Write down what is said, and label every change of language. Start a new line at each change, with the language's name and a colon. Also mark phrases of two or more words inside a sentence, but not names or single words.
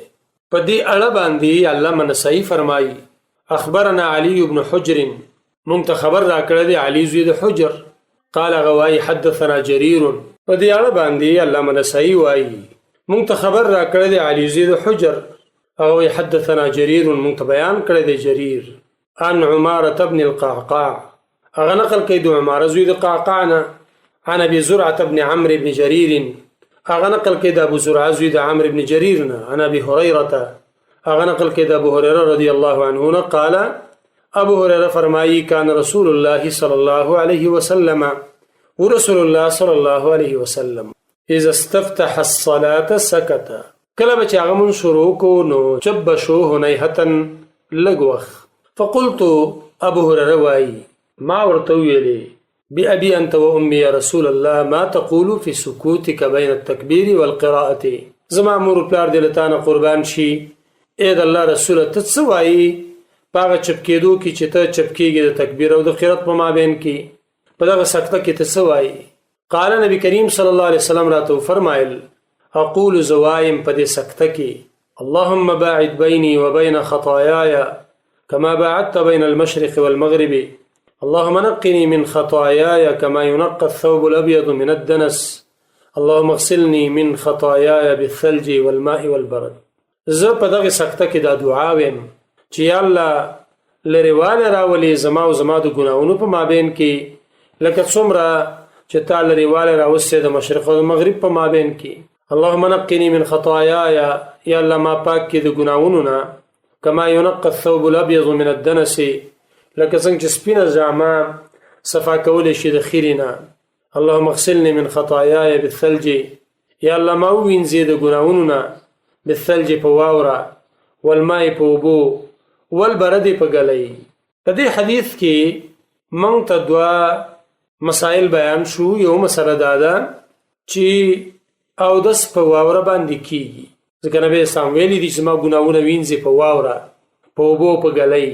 Pashto: په دې اړه باندې علامه نسائی فرمایي اخبرنا علي بن حجر، موږ ته خبر راکړی دی علي زوی د حجر، قال هغه وایي حدثنا جرير. په دې اړه باندې علامه نسائی وایي موږ ته خبر راکړی دی علي زوی د حجر، هغه وایي حدثنا جرير، موږ ته بیان کړی دی جرير
Arabic: عن عمارة بن القعقاع،
Pashto: هغه نقل کوي د عماره زوی د قعقاع نه،
Arabic: عن ابي زرعة بن عمرو بن جرير،
Pashto: هغه نقل کوي د ابو زرعه زوی د عمرو بن جرير نه، عن ابي هريره، هغه نقل کوي د ابو هريره
Arabic: رضی الله عنه
Pashto: نه، قال ابو هريره فرمایي
Arabic: کان رسول الله صلی الله علیه وسلم، ورسول الله صلی الله علیه وسلم اذا استفتح الصلاه سكت،
Pashto: کله به چې هغه مون شروع کو نو چب شو هنیهتن لږ وخت.
Arabic: فقلت ابو هريره
Pashto: وایي ما ورته ویلې
Arabic: بأبي أنت وأمي يا رسول الله ما تقول في سكوتك بين التكبير والقراءة،
Pashto: زما مور پلار دې له تانه قربان شي، اې د الله رسوله ته څه وایي په هغه چپ کېدو کې چې ته چپ کېږي د تکبیر او د قرات په مابین کې، په دغه سکته کې ته څه وایي؟
Arabic: قال نبی کریم صلی الله علیه وسلم
Pashto: راته فرمایل
Arabic: اقول
Pashto: زوایم په دې سکته کې
Arabic: اللهم باعد بيني وبين خطاياي كما باعدت بين المشرق والمغرب، اللهم نقني من خطاياي كما ينقى الثوب الأبيض من الدنس، اللهم اغسلني من خطاياي بالثلج والماء والبرد.
Pashto: زه په دغه سکته کې دا دعا ویم چې یا الله لرېواله راولې زما او زما د ګناهونو په مابین کې، لکه څومره چې تا لرېواله راوستې د مشرق او د مغرب په مابین کې.
Arabic: اللهم نقني من خطاياي،
Pashto: یا الله ما پاک کې د ګناهونو نه،
Arabic: كما ينقى الثوب الأبيض من الدنس،
Pashto: لکه څنګه چې سپینه جامه صفا کولی شي د خیرې نه.
Arabic: اللهم اغسلني من خطاياي بالثلج،
Pashto: یا الله ما ووینځې د ګناهونو نه، بالثلج په واوره، والماء په اوبو، والبرد په ګلۍ. په دې حدیث کې موږ ته دوه مسائل بیان شو. یو مسله دا ده چې اودس په واوره باندې کېږي، ځکه نبی اسلام ویلي دي چې ما ګناهونه وینځي په واوره، په اوبو، په ګلۍ.